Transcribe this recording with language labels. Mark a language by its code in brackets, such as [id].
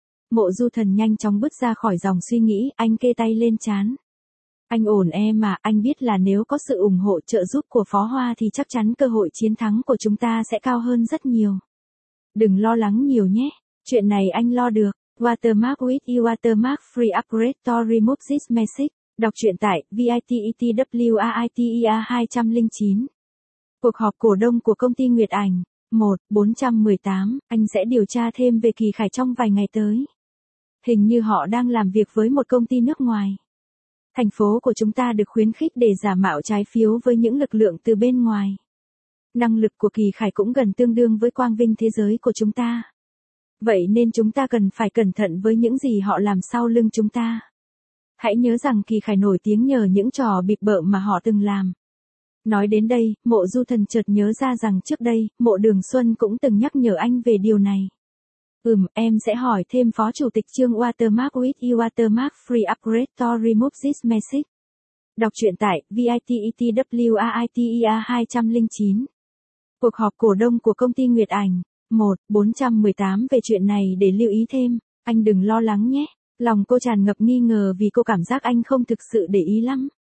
[vi] Mộ Du Thần nhanh chóng bước ra khỏi dòng suy nghĩ, anh kê tay lên trán. Anh ổn em mà, anh biết là nếu có sự ủng hộ trợ giúp của Phó Hoa thì chắc chắn cơ hội chiến thắng của chúng ta sẽ cao hơn rất nhiều. Đừng lo lắng nhiều nhé, chuyện này anh lo được. [en] Watermark with Watermark Free Upgrade to Remove This Message. [vi] Đọc truyện tại VITETWAITER209. Cuộc họp cổ đông của công ty Nguyệt Ảnh. 1/418, anh sẽ điều tra thêm về Kỳ Khải trong vài ngày tới. Hình như họ đang làm việc với một công ty nước ngoài. Thành phố của chúng ta được khuyến khích để giả mạo trái phiếu với những lực lượng từ bên ngoài. Năng lực của Kỳ Khải cũng gần tương đương với quang vinh thế giới của chúng ta. Vậy nên chúng ta cần phải cẩn thận với những gì họ làm sau lưng chúng ta. Hãy nhớ rằng Kỳ Khải nổi tiếng nhờ những trò bịp bợm mà họ từng làm. Nói đến đây, Mộ Du Thần chợt nhớ ra rằng trước đây, Mộ Đường Xuân cũng từng nhắc nhở anh về điều này. Em sẽ hỏi thêm Phó Chủ tịch Trương. [en] Watermark with Watermark Free Upgrade to Remove This Message. [vi] Đọc truyện tại VITETWAITER209. Cuộc họp cổ đông của công ty Nguyệt Ảnh. 1/418 về chuyện này để lưu ý thêm, anh đừng lo lắng nhé. Lòng cô tràn ngập nghi ngờ vì cô cảm giác anh không thực sự để ý lắm.